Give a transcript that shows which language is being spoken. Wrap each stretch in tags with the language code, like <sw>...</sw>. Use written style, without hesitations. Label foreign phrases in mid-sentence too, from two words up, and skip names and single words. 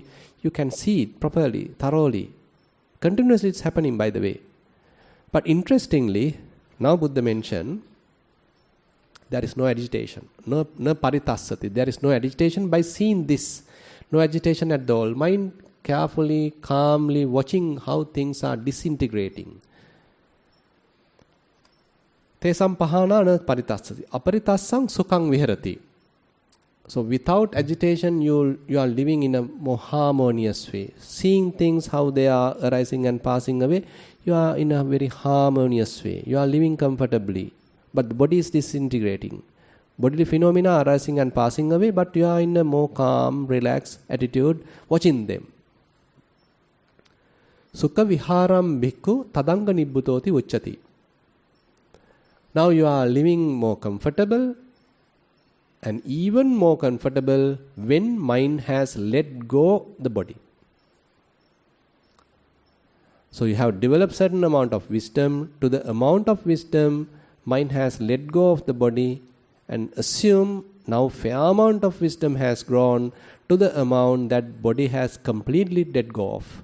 <en>You can see it properly, thoroughly. Continuously it's happening, by the way. But interestingly, now Buddha mentioned, there is no agitation, no paritassati. There is no agitation by seeing this. No agitation at all. Mind carefully, calmly watching how things are disintegrating.</en> <pi>Tesam pahana na paritassati. Aparitassang sukhang viharati.</pi> <en>So without agitation, you are living in a more harmonious way. Seeing things how they are arising and passing away, you are in a very harmonious way. You are living comfortably. But the body is disintegrating. Bodily phenomena are arising and passing away, but you are in a more calm, relaxed attitude, watching them.</en> <pi>Sukha viharam bhikkhu tadanga nibbutoti uchati.</pi> <en>Now you are living more comfortable, and even more comfortable when mind has let go the body. So you have developed certain amount of wisdom. To the amount of wisdom, mind has let go of the body, and assume now fair amount of wisdom has grown to the amount that body has completely let go of.</en>